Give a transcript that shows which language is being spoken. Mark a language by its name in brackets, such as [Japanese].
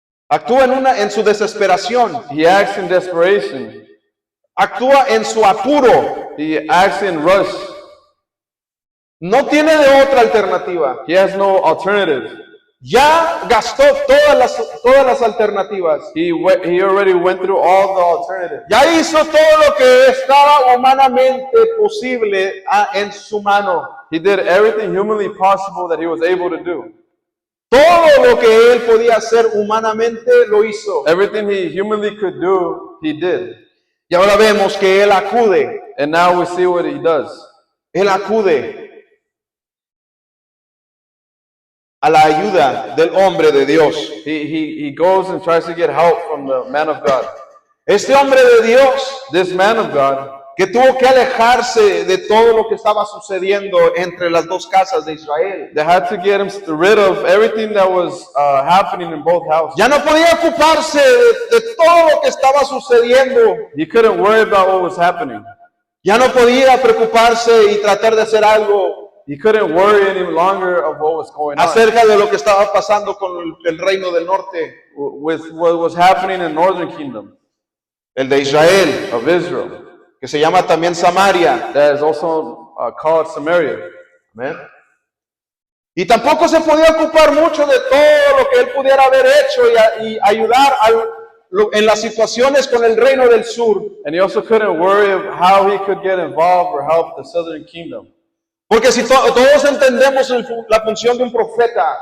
[Spanish] actúa en su desesperación, [English] he acts in desperation. [Spanish] actúa en su apuro, [English] He acts in rush. [Spanish] no tiene de otra alternativa. [English] He has no alternative. [Spanish] Ya gastó todas las alternativas. [English] He already went through all the alternatives. [Spanish] Ya hizo todo lo que estaba humanamente posible en su mano. [English] He did everything humanly possible that he was able to do. [Spanish] Todo lo que él podía hacer humanamente lo hizo. [English] Everything he humanly could do, he did. [Spanish] Y ahora vemos que él acude. [English] And now we see what he does. [Spanish] Él acude a la ayuda del hombre de Dios. [English] He goes and tries to get help from the man of God. [Spanish] Este hombre de Dios [English] This man of God, [Spanish] que tuvo que alejarse de todo lo que estaba sucediendo entre las dos casas de Israel. [English] they had to get him rid of everything that was happening in both houses. [Spanish] Ya no podía ocuparse de todo lo que estaba sucediendo. [English] He couldn't worry about what was happening. [Spanish] Ya no podía preocuparse y tratar de hacer algo [English] He couldn't worry any longer of what was going on [Spanish] acerca de lo que estaba pasando con el reino del norte, [English] with what was happening in northern kingdom [Spanish] el de Israel, [English] of Israel, [Spanish] que se llama también Samaria. [English] that is also called Samaria. [Spanish] Amén. Y tampoco se podía ocupar mucho de todo lo que él pudiera haber hecho y ayudar en las situaciones con el reino del sur. [English] And he also couldn't worry of how he could get involved or help the southern kingdom. [Spanish] Porque si todos entendemos la función de un profeta,